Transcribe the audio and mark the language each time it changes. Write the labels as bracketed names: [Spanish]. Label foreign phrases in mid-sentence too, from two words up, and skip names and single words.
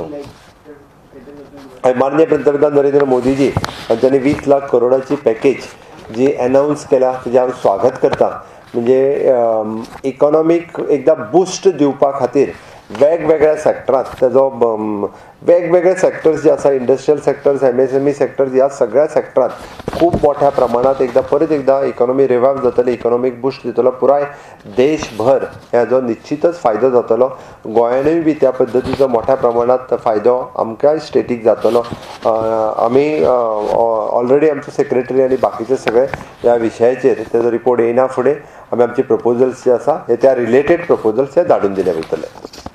[Konkani] माननीय पंतप्रधान नरेंद्र मोदीजी हांच्यांनी 20 लाख करोडाची पॅकेज जी अनाउन्स केल्या ताजें हांव स्वागत करता. म्हणजे इकॉनॉमीक एकदा बूस्ट दिवपा खातीर वेगवेगळ्या सेक्टरांत तेजो वेगवेगळे सेक्टर्स जे आसा [English] industrial sectors MSME sectors [Konkani] ह्या सगळ्या सेक्टरांत खूब मोठ्या प्रमाणात परत एकदा [English] economy revive [Konkani] जातली, [English] economic boost [Konkani] दितलो. पुराय देशभर हेजो निश्चितच फायदो जातलो. गोंयानूय बी त्या पद्दतीचो मोठ्या प्रमाणात फायदो आमकांय स्टेटीक जातलो. आमी ऑलरेडी आमचो सेक्रेटरी आनी बाकीचे सगळे ह्या विशयाचेर तेजो रिपोर्ट येयना फुडें आमी आमचे प्रपोजल्स जे आसा हे त्या [English] related proposals [Konkani] हे धाडून दिले वयतले.